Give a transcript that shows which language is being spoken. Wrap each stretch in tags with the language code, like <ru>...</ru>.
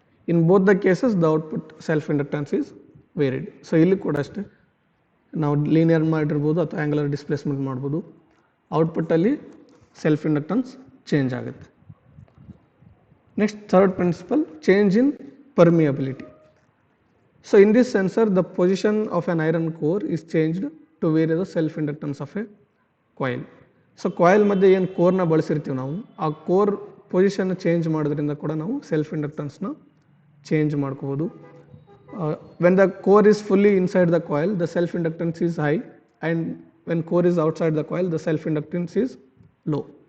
<en>In both the cases the output self inductance is varied.</en> <kn>So ಇಲ್ಲಿ ಕೂಡ ಅಷ್ಟೇ, ನಾವು ಲೀನಿಯರ್ ಮಾಡಿರ್ಬೋದು ಅಥವಾ ಆ್ಯಂಗುಲರ್ ಡಿಸ್ಪ್ಲೇಸ್ಮೆಂಟ್ ಮಾಡ್ಬೋದು. ಔಟ್ಪುಟ್ಟಲ್ಲಿ ಸೆಲ್ಫ್ ಇಂಡಕ್ಟೆನ್ಸ್ ಚೇಂಜ್ ಆಗುತ್ತೆ.</kn> <en>Next third principle, change in permeability. So in this sensor, the position of an iron core is changed to vary the self inductance of a coil.</en> <kn>So coil ಮಧ್ಯೆ ಏನು ಕೋರ್ನ ಬಳಸಿರ್ತೀವಿ ನಾವು, ಆ core position change ಮಾಡೋದ್ರಿಂದ ಕೂಡ ನಾವು self ಇಂಡಕ್ಟೆನ್ಸ್ನ change ಮಾಡ್ಕೋಬೋದು.</kn> <en>When the core is fully inside the coil the self inductance is high, and when core is outside the coil the self inductance is low.</en>